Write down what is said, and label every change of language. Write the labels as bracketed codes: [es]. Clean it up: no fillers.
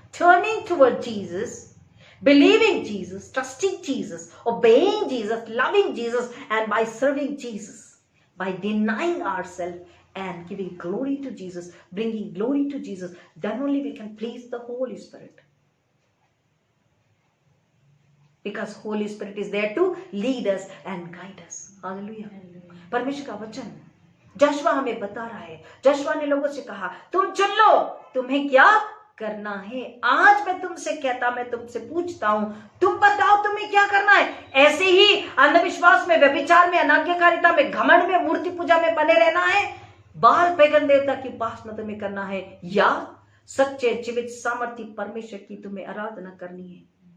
[en] Turning toward Jesus, believing Jesus, trusting Jesus, obeying Jesus, loving Jesus, and by serving Jesus, by denying ourself and giving glory to Jesus, bringing glory to Jesus, then only we can please the Holy Spirit. Because Holy Spirit is there to lead us and guide us. Hallelujah. [hi] परमेश्वर का वचन Joshua हमें बता रहा है। Joshua ने लोगों से कहा, तुम चुन लो तुम्हें क्या करना है। आज मैं तुमसे कहता, मैं तुमसे पूछता हूं, तुम बताओ तुम्हें क्या करना है। ऐसे ही अंधविश्वास में, व्यभिचार में, अनाज्ञाकारिता में, घमंड में, मूर्ति पूजा में बने रहना है, बाल पैगन देवता की उपासना तुम्हें करना है, या सच्चे जीवित सामर्थ्य परमेश्वर की तुम्हें आराधना करनी है।